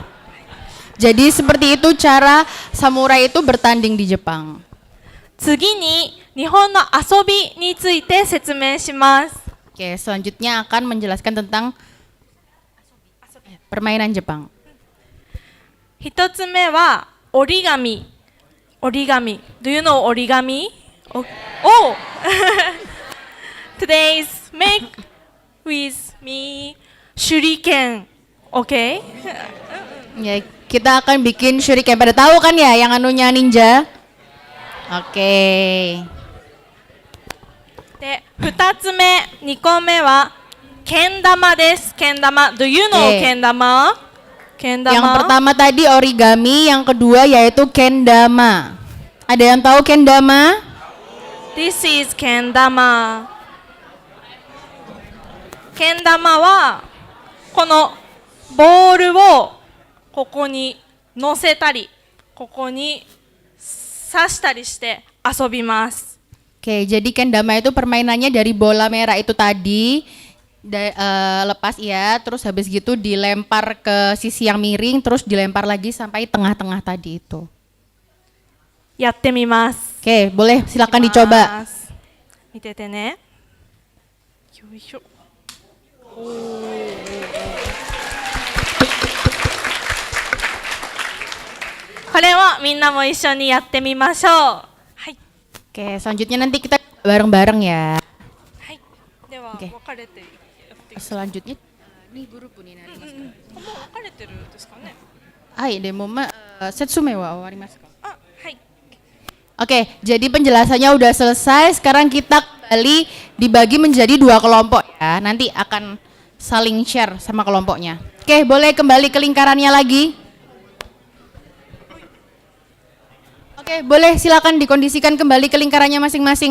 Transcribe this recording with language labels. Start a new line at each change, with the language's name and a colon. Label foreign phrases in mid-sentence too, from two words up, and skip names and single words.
Indonesian: Jadi seperti itu cara samurai itu bertanding di Jepang.
Japanese: 次に日本の遊びについて説明します。
Indonesian: Oke, selanjutnya akan menjelaskan tentang permainan Jepang.
Japanese: 一つ目は折り紙。
English: 折り紙。Do you know 折り紙？Oh! Today's make with me shuriken.
Indonesian: Oke? Ya, kita akan bikin shuriken. Pada tahu kan ya yang anunya ninja? Oke.
Japanese: で、二つ目、2個目はけん玉です。けん玉。
English: Do you know
Japanese: けん玉？けん玉。
Indonesian: Yang pertama tadi origami, yang kedua yaitu kendama. Ada yang tahu kendama?
English: This is けん玉。
Japanese: けん玉はこのボールをここに乗せたり、ここに刺したりして遊びます。
Indonesian: Oke, jadi kendama itu permainannya dari bola merah itu tadi lepas ya, terus habis gitu dilempar ke sisi yang miring, terus dilempar lagi sampai tengah-tengah tadi itu.
Japanese: やってみます。
Indonesian: Oke, boleh silakan dicoba.
Japanese: 見ててね。よいしょ。これをみんなも一緒にやってみましょう。はい。
Indonesian: Oke, selanjutnya nanti kita bareng-bareng ya.
Japanese: はい。では、分かれてやっていく。
Indonesian: Selanjutnya ini grup ini nari.
Japanese: もう分かれてるんですかね。はい、でも説明はわりますか? あ、はい。
Indonesian: Oke, jadi penjelasannya udah selesai. Sekarang kita kembali dibagi menjadi 2 kelompok ya. Nanti akan saling share sama kelompoknya. Oke, boleh kembali ke lingkarannya lagi. Oke, boleh silakan dikondisikan kembali ke lingkarannya masing-masing.